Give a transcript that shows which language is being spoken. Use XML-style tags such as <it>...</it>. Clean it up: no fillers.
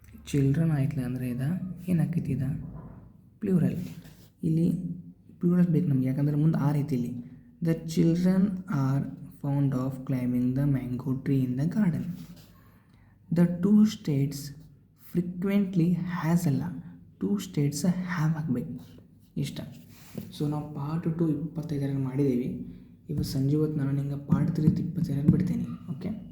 <kn>Children ಆಯ್ತಲ್ಲ ಅಂದರೆ ಏನಾಕೈತಿ, plural. ಇಲ್ಲಿ ಪ್ಲೂರಲ್ ಬೇಕು ನಮ್ಗೆ, ಯಾಕಂದರೆ ಮುಂದೆ ಆ ರೀತಿ ಇಲ್ಲಿ</kn> <en>The children are fond of climbing the mango tree in the garden. The two states frequently has ಅಲ್ಲ, 2 states have</en> <kn>ಆಗಬೇಕು ಇಷ್ಟ. ಸೊ ನಾವು ಪಾರ್ಟ್ 2 25 ಮಾಡಿದ್ದೀವಿ. ಇವತ್ತು ಸಂಜೆ ಹೊತ್ತು ನಾನು ನಿಂಗೆ ಪಾರ್ಟ್ 3 25 ಬಿಡ್ತೀನಿ. ಓಕೆ.</kn>